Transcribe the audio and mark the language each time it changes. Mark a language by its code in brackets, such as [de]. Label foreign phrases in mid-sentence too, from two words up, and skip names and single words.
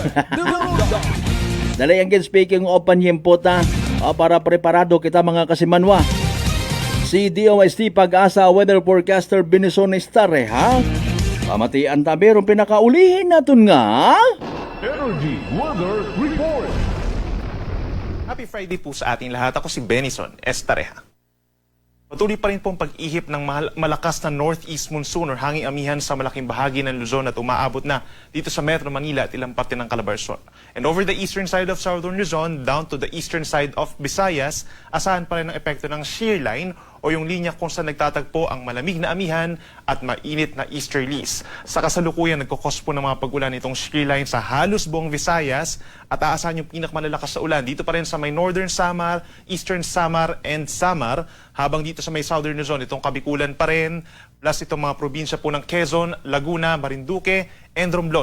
[hil] Dali ang [en] speaking of [hil] panyempota para preparado kita mga kasimanwa. Si DOST Pag-asa [en] Weather Forecaster [hil] Binison Estare ha. Pamatian tabi ron pinakaulihin natin nga. [en] Energy Weather Report. Happy Friday [tl] po sa ating lahat. Ako si Benison Estareha. Patuloy pa rin pong pag-ihip ng malakas na [en] northeast monsoon [tl] or hanging amihan sa malaking bahagi ng Luzon at umaabot na dito sa Metro Manila at ilang parte ng Calabarzon. [en] And over the eastern side of Southern Luzon, down to the eastern side of Visayas, [tl] asahan pa rin ang epekto ng [en] shear line [tl] o yung linya kung saan nagtatagpo ang malamig na amihan at mainit na easterlies. Sa kasalukuyan, nagkukos po ng mga pag-ulan itong [en] shear line [tl] sa halos buong Visayas at aasahan yung pinakamalalakas sa ulan dito pa rin sa may Northern Samar, Eastern Samar, and Samar, habang dito sa may Southern Luzon, itong Kabikulan pa rin, plus itong mga probinsya po ng Quezon, Laguna, Marinduque, and Romblon.